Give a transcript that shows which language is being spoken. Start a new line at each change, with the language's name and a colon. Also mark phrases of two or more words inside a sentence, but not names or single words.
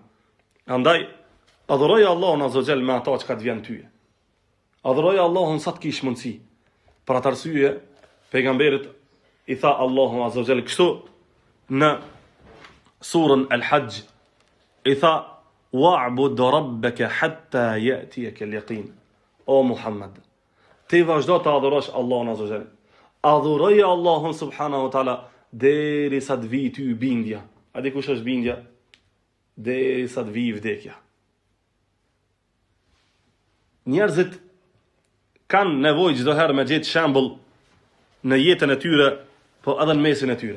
Albanian: Andaj, adhuroj Allahun
Arabic: عز وجل
Albanian: me ata që ka të vjen tyje. Adhuroj Allahun sa të kish mundsi. Për atë arsye, pejgamberit i tha Allahu
Arabic: عز وجل
Albanian: kështu në surën Al-Hajj, i tha
Arabic: واعبد ربك حتى يأتيك اليقين.
Albanian: O Muhammed, ti vazhdo të adhurosh Allahun
Arabic: عز وجل.
Albanian: Adhuroj Allahun
Arabic: سبحانه وتعالى
Albanian: derisa të vi ty bindja. A di kush është bindja? Derisa të vi vdekja. Njerëzit kanë nevojë çdo herë me gjetë shembull në jetën e tyre, po edhe në mesin e tyre.